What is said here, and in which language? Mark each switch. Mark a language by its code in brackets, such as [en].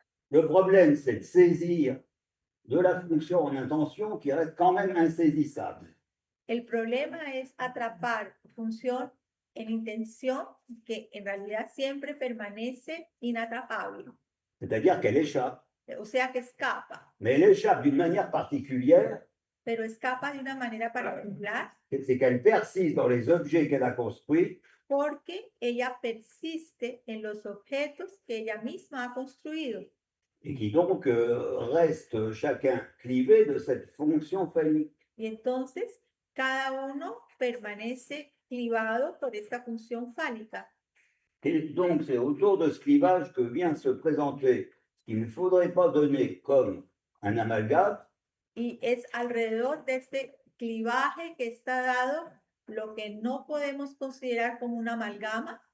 [fr] le problème, c'est de saisir de la fonction en intention qui reste quand même insaisissable. [es] El problema es atrapar función en intención que en realidad siempre permanece inatrapable, [fr] C'est-à-dire qu'elle échappe. [es] o sea que escapa, [fr] Mais elle échappe d'une manière particulière, [es] pero escapa de una manera particular [fr] c'est qu'elle persiste dans les objets qu'elle a construits [es] porque ella persiste en los objetos que ella misma ha construido [fr] et qui donc restent chacun clivés de cette fonction phallique. [es] y entonces cada uno permanece clivado por esta función fálica. [fr] Et donc c'est autour de ce clivage que vient se présenter ce qu'il ne faudrait pas donner comme un amalgame, [es] Y es alrededor de este clivaje que está dado lo que no podemos considerar como una amalgama,